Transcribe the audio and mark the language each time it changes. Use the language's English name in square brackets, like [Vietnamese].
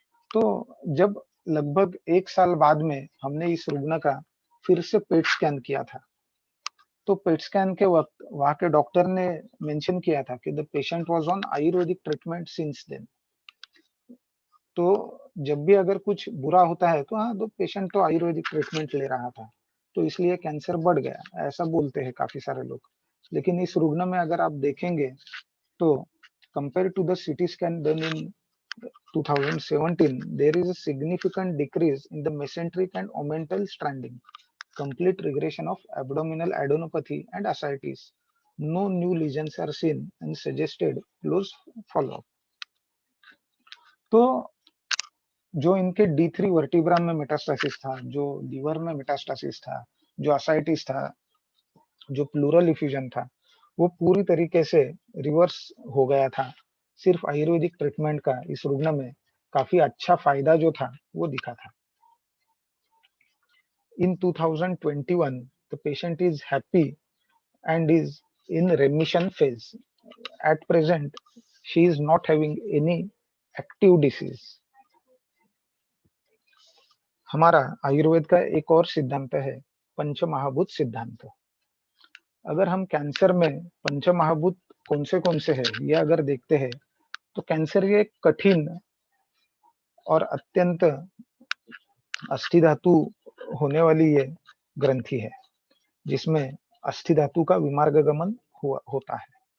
[Hindi] तो जब लगभग 1 साल बाद में हमने इस रुग्ण का फिर से पेट स्कैन किया था, तो पेट स्कैन के वक्त वहां के डॉक्टर ने मेंशन किया था कि [English] The patient was on ayurvedic treatment since then. [Hindi] तो जब भी अगर कुछ बुरा होता है तो हाँ, तो पेशेंट तो आयुर्वेदिक ट्रीटमेंट ले रहा था, तो इसलिए कैंसर बढ़ गया, ऐसा बोलते हैं काफी सारे लोग. लेकिन इस रुग्ण में अगर आप देखेंगे तो [English] Compare to the CT scan done in 2017, there is a significant decrease in the mesenteric and omental stranding, complete regression of abdominal adenopathy and ascites, No new lesions are seen and suggested close follow-up. [Hindi] तो जो इनके D3 vertebra में metastasis था, जो liver में metastasis था, जो ascites था, जो प्लूरल इफ्यूजन था, वो पूरी तरीके से रिवर्स हो गया था। सिर्फ आयुर्वेदिक ट्रीटमेंट का इस रुग्ण में काफी अच्छा फायदा जो था वो दिखा था। [English] In 2021, the patient is happy and is in remission phase. At present, she is not having any active disease. [Hindi] हमारा आयुर्वेद का एक और सिद्धांत है पंचमहाभूत सिद्धांत। अगर हम कैंसर में पंचमहाभूत कौन से है ये अगर देखते हैं तो कैंसर ये कठिन और अत्यंत अस्थि धातु होने वाली ये ग्रंथि है जिसमें अस्थि धातु का विमार्ग गमन होता है।